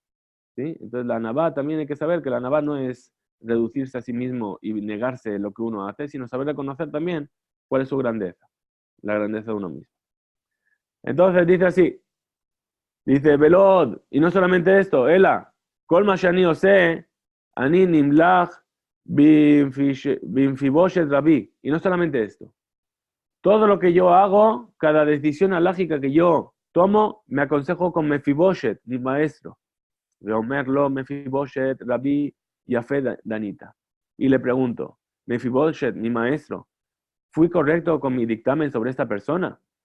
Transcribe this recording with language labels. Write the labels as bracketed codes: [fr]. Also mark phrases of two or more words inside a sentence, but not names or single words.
[es] ¿Sí? Entonces la Anabá también hay que saber que la Anabá no es reducirse a sí mismo y negarse lo que uno hace, sino saber reconocer también cuál es su grandeza, la grandeza de uno mismo. Entonces dice así, dice Velod, y no solamente esto, [he] אלא כל מה שאני עושה אני נמלך במפיבשת רבי. [es] Y no solamente esto, todo lo que yo hago, cada decisión alágica que yo tomo, me aconsejo con Mefiboshet, mi maestro. [he] ואומר לו מפיבשת רבי יפה דנתי. [es] Y le pregunto, Mefiboshet, mi maestro, ¿fui correcto con mi dictamen sobre esta persona?